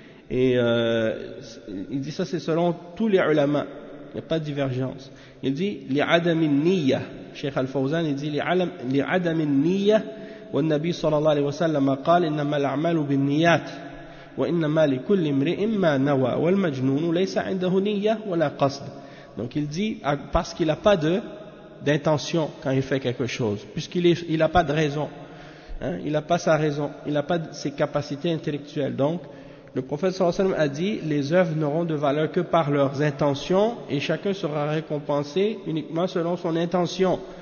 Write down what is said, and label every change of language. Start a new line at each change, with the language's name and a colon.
French: Et il dit ça c'est selon tous les ulama. Il n'y a pas de divergence. Il dit
Arabic: لعدم النية.
French: Cheikh Al-Fawzan il dit لعدم النية.
Arabic: والنبي صلى الله عليه وسلم قال إنما الأعمال بالنيات وإنما لكل امرئ ما نوى والمجنون ليس عنده نية ولا قصد.
French: Donc il dit parce qu'il n'a pas de d'intention quand il fait quelque chose, puisqu'il est, il n'a pas de raison, hein, il n'a pas sa raison, il n'a pas ses capacités intellectuelles. Donc, le prophète sallallahu alayhi wa sallam a dit, les œuvres n'auront de valeur que par leurs intentions, et chacun sera récompensé uniquement selon son intention.